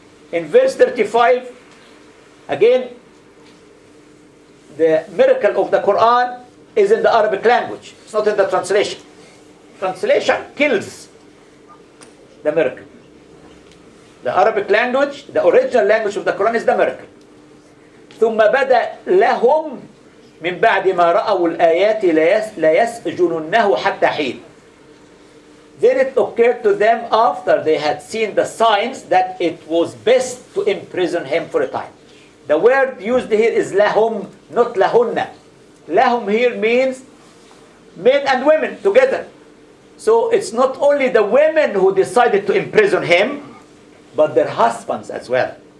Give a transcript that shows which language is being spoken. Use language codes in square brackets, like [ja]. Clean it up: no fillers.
[en] In verse 35, again, the miracle of the Quran is in the Arabic language. It's not in the translation. Translation kills the miracle. The Arabic language, the original language of the Quran is the miracle. [ar] ثم بدأ لهم من بعد ما رأوا الآيات ليسجننه حتى حين. [en] Then it occurred to them after they had seen the signs that it was best to imprison him for a time. The word used here is lahum, not lahunna. Lahum here means men and women together. So it's not only the women who decided to imprison him, but their husbands as well.